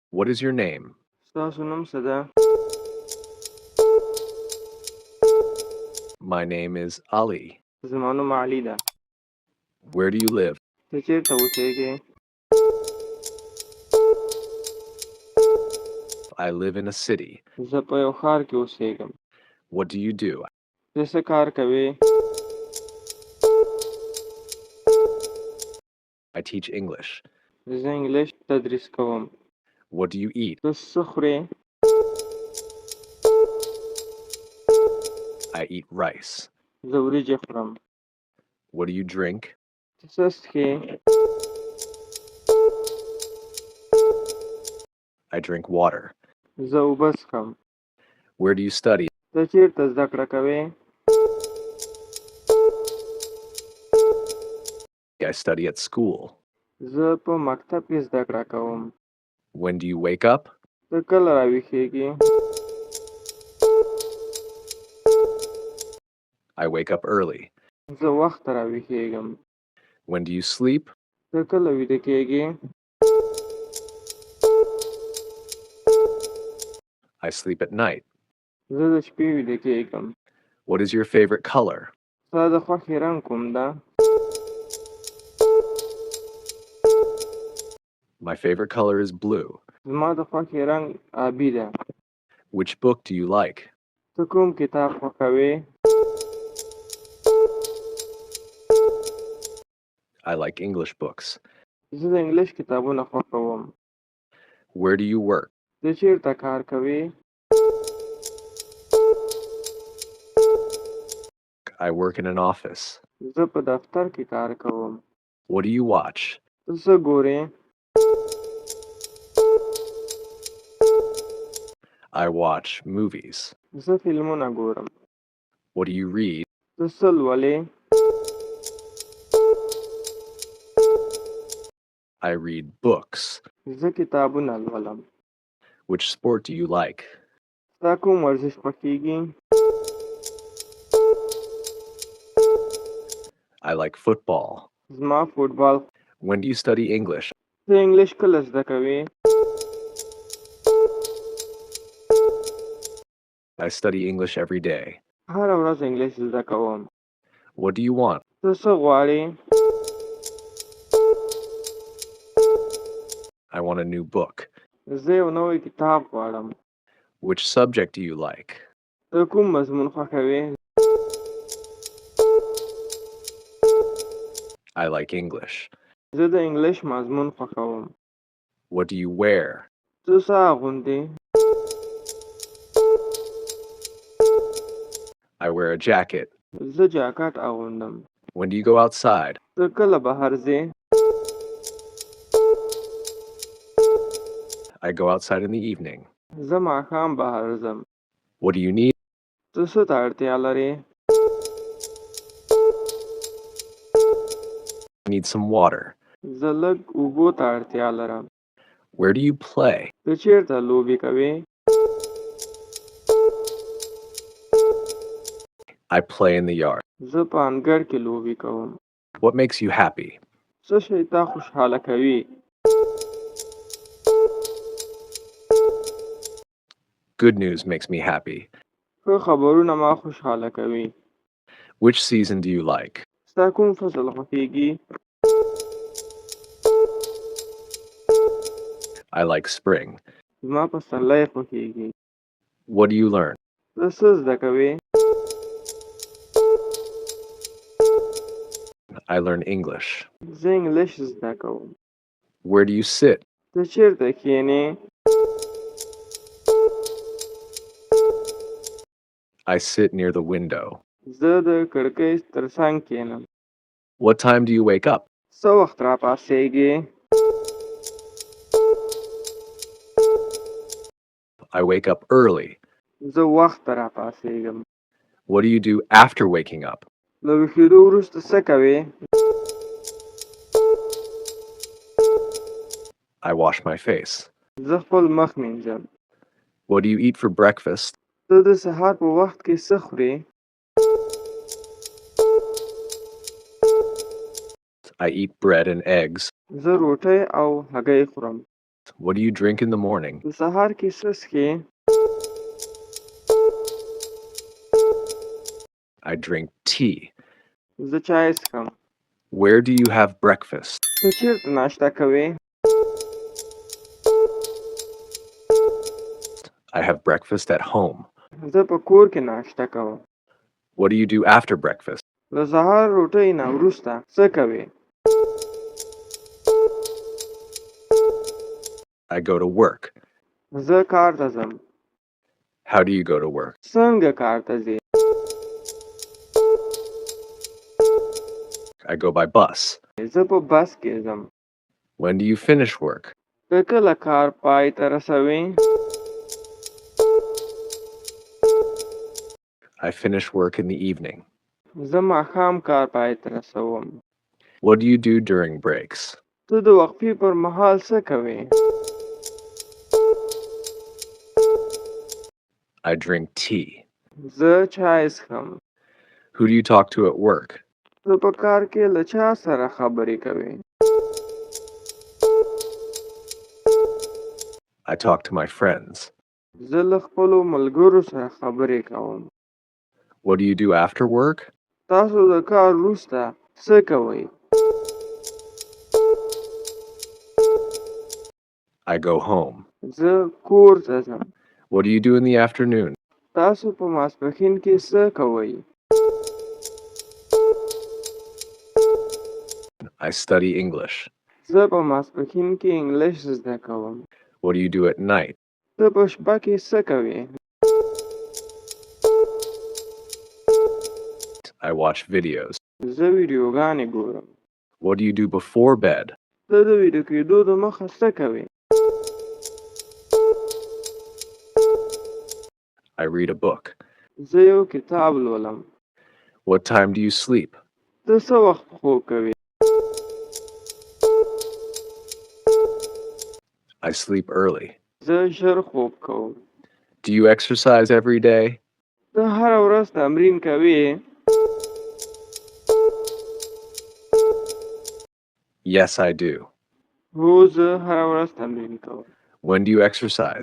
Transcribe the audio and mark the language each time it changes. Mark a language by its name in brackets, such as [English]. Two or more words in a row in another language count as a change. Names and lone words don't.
[English] What is your name? [Pashto] ستاسو نوم څه ده؟ [English] My name is Ali. [Pashto] زما نوم علي ده. [English] Where do you live? [Pashto] ته چیرته اوسېږې؟ [English] I live in a city. [Pashto] زه په یو ښار کې اوسېږم. [English] What do you do? [Pashto] ته څه کار کوې؟ [English] I teach English. [Pashto] زه انګلیش تدریس کوم. [English] What do you eat? [Pashto] ته څه خورې؟ [English] I eat rice. [Pashto] زه وریجې خورم. [English] What do you drink? [Pashto] ته څه څښې؟ [English] I drink water. [Pashto] زه اوبه څښم. [English] Where do you study? [Pashto] ته چیرته زده کړه کوې؟ [English] I study at school. [Pashto] زه په مکتب کې زده کړه کوم. [English] When do you wake up? [Pashto] ته کله راویښېږې؟ [English] I wake up early. [Pashto] زه وخته راویښېږم. [English] When do you sleep? [Pashto] ته کله ویده کېږې؟ [English] I sleep at night. [Pashto] زه د شپې ویده کېږم. [English] What is your favorite color? [Pashto] ستا د خوښې رنګ کوم ده؟ [English] My favorite color is blue. [Pashto] زما د خوښې رنګ آبي ده. [English] Which book do you like? [Pashto] ته کوم کتاب خوښوې؟ [English] I like English books. [Pashto] زه د انګلیش کتابونه خوښوم. [English] Where do you work? [Pashto] ته چیرته کار کوې؟ [English] I work in an office. [Pashto] زه په دفتر کې کار کوم. [English] What do you watch? [Pashto] ته څه ګورې؟ [English] I watch movies. [Pashto] زه فلمونه ګورم. [English] What do you read? [Pashto] ته څه لولې؟ [English] I read books. [Pashto] زه کتابونه لولم. [English] Which sport do you like? [Pashto] ستا کوم ورزش خوښېږي؟ [English] I like football. [Pashto] زما فوټبال. [English] When do you study English? [Pashto] ته انګلیش کله زده کوې؟ [English] I study English every day. [Pashto] هره ورځ انګلیش زده کوم. [English] What do you want? [Pashto] ته څه غواړې؟ [English] I want a new book. [Pashto] زه یو نوی کتاب غواړم. [English] Which subject do you like? [Pashto] ته کوم مضمون خوښوې؟ [English] I like English. [Pashto] زه د انګلیش مضمون خوښوم. [English] What do you wear? [Pashto] ته څه اغوندې؟ [English] I wear a jacket. [Pashto] زه جاکټ اغوندم. [English] When do you go outside? [Pashto] ته کله بهر ځې؟ [English] I go outside in the evening. [Pashto] زه ماښام بهر ځم. [English] What do you need? [Pashto] ته څه ته اړتیا لرې؟ [English] I need some water. [Pashto] زه لږ اوبو ته اړتیا لرم. [English] Where do you play? [Pashto] ته چیرته لوبې کوې؟ [English] I play in the yard. [Pashto] زه په انګړ کې لوبې کوم. [English] What makes you happy? [Pashto] څه شی تا خوشحاله کوي؟ [English] Good news makes me happy. [Pashto] ښه خبرونه ما خوشحاله کوي. [English] Which season do you like? [Pashto] ستا کوم فصل خوښېږي؟ [English] I like spring. [Pashto] زما پسرلی خوښېږي. [English] What do you learn? [Pashto] ته څه زده کوې؟ [English] I learn English. [Pashto] زه انګلیش زده کوم. [English] Where do you sit? [Pashto] ته چیرته کښېنې؟ [English] I sit near the window. [Pashto] زه د کړکۍ تر څنګ کښېنم. [English] What time do you wake up? [Pashto] څه وخت راپاڅېږې؟ [English] I wake up early. [Pashto] زه وخته راپاڅېږم. [English] What do you do after waking up? [Pashto] له ویښېدو وروسته څه کوې؟ [English] I wash my face. [Pashto] زه خپل مخ مینځم. [English] What do you eat for breakfast? [Pashto] ته د سهار په وخت کې څه خورې؟ [English] I eat bread and eggs. [Pashto] زه روټۍ او هګۍ خورم. [English] What do you drink in the morning? [Pashto] د سهار کې څه څښې؟ [English] I drink tea. [Pashto] زه چای څښم. [English] Where do you have breakfast? [Pashto] ته چیرته ناشته کوې؟ [English] I have breakfast at home. [Pashto] زه په کور کې ناشته کوم. [English] What do you do after breakfast? [Pashto] د سهار روټۍ نه وروسته څه کوې؟ [English] I go to work. [Pashto] زه کار ته ځم. [English] How do you go to work? [Pashto] څنګه کار ته ځې؟ [English] I go by bus. [Pashto] زه په بس کې ځم. [English] When do you finish work? [Pashto] ته کله کار پای ته رسوې؟ [English] I finish work in the evening. [Pashto] زه ماښام کار پای ته رسوم. [English] What do you do during breaks? [Pashto] ته د وقفې پر مهال څه کوې؟ [English] I drink tea. [Pashto] زه چای څښم. [English] Who do you talk to at work? [Pashto] ته په کار کې له چا سره خبرې کوې؟ [English] I talk to my friends. [Pashto] زه له خپلو ملګرو سره خبرې کوم. [English] What do you do after work? [Pashto] تاسو د کار وروسته څه کوئ؟ [English] I go home. [Pashto] زه کور ته ځم. [English] What do you do in the afternoon? [Pashto] تاسو په ماسپښین کې څه کوئ؟ [English] I study English. [Pashto] زه په ماسپښین کې انګلیش زده کوم. [English] What do you do at night? [Pashto] ته په شپه کې څه کوې؟ [English] I watch videos. [Pashto] زه ویډیوګانې ګورم. [English] What do you do before bed? [Pashto] ته د ویډیو کېدو د مخه څه کوې؟ [English] I read a book. [Pashto] زه یو کتاب لولم. [English] What time do you sleep? [Pashto] ته څه وخت خوب کوې؟ [English] I sleep early. [Pashto] زه ژر خوب کوم. [English] Do you exercise every day? [Pashto] ته هره ورځ تمرین کوې؟ [English] Yes, I do. [Pashto] هو زه هره ورځ تمرین کوم. [English] When do you exercise?